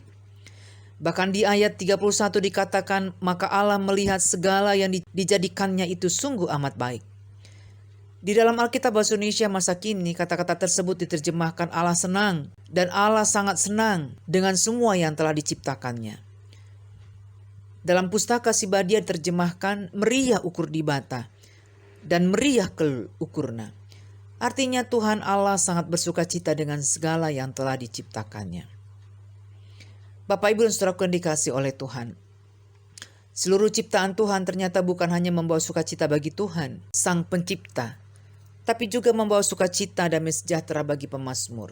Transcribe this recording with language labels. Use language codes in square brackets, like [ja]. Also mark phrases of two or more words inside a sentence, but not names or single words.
[id] Bahkan di ayat 31 dikatakan maka Allah melihat segala yang dijadikannya itu sungguh amat baik. Di dalam Alkitab Bahasa Indonesia masa kini kata-kata tersebut diterjemahkan Allah senang dan Allah sangat senang dengan semua yang telah diciptakannya. Dalam pustaka Sibadia terjemahkan [btx] meriah ukur di bata dan meriah ke ukurna. [id] Artinya Tuhan Allah sangat bersuka cita dengan segala yang telah diciptakannya. Bapak, Ibu, dan Saudara yang dikasih oleh Tuhan, seluruh ciptaan Tuhan ternyata bukan hanya membawa sukacita bagi Tuhan, Sang Pencipta, tapi juga membawa sukacita damai sejahtera bagi pemazmur.